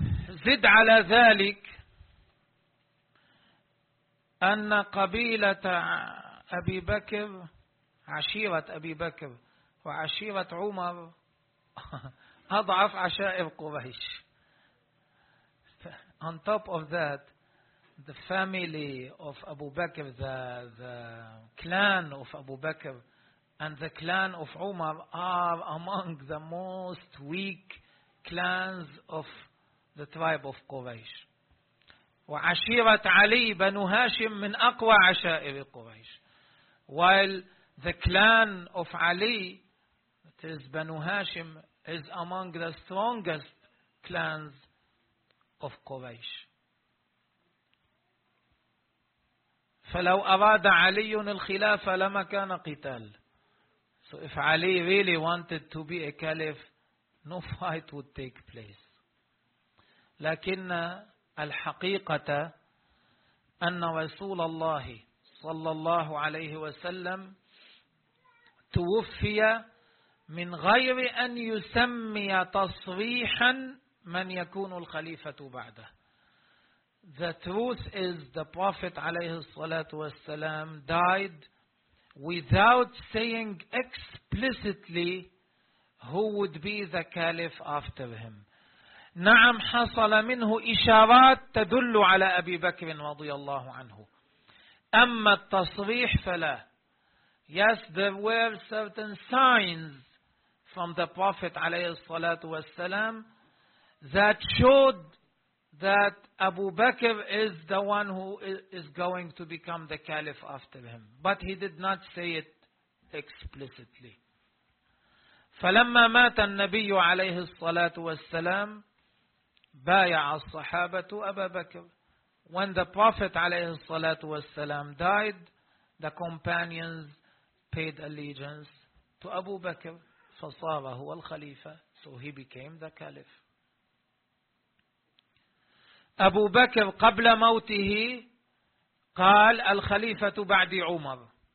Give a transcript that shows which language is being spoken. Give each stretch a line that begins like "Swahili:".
Arabic: زد على ذلك أن قبيلة أبي بكر عشيرة أبي بكر وعشيرة عمر أضعف عشائر قريش.
English: On top of that, the family of Abu Bakr, the clan of Abu Bakr and the clan of Umar are among the most weak clans of the tribe of Quraysh.
Arabic: وَعَشِيرَةَ عَلِي بَنُ هَاشِمْ مِنْ أَقْوَى عَشَائِرِ قُرَيْشِ.
English: While the clan of Ali, that is Banu Hashim, is among the strongest clans of Quraysh.
Arabic: فَلَوْ أَرَادَ عَلِيٌّ الْخِلَافَ لَمَا كَانَ قِتَالٌ.
English: So if Ali really wanted to be a caliph, no fight would take place.
Arabic: لكن الحقيقة أن رسول الله صلى الله عليه وسلم توفي من غير أن يسمي تصريحا من يكون الخليفة بعده.
English: The truth is, the Prophet
Arabic: عليه الصلاة والسلام
English: died without saying explicitly who would be the caliph after him.
Arabic: نعم حصل منه إشارات تدل على أبي بكر رضي الله عنه, أما التصريح فلا.
English: Yes, there were certain signs from the Prophet
Arabic: عليه الصلاة والسلام
English: that showed that Abu Bakr is the one who is going to become the caliph after him, but he did not say it explicitly.
Arabic: فلما مات النبي عليه الصلاة والسلام بايع الصحابة أبا بكر.
English: When the Prophet
Arabic: عليه الصلاة والسلام
English: died, the companions paid allegiance to Abu Bakr,
Arabic: فصار هو الخليفة.
English: So he became the caliph.
Arabic: أبو بكر قبل موته قال الخليفة بعد عمر.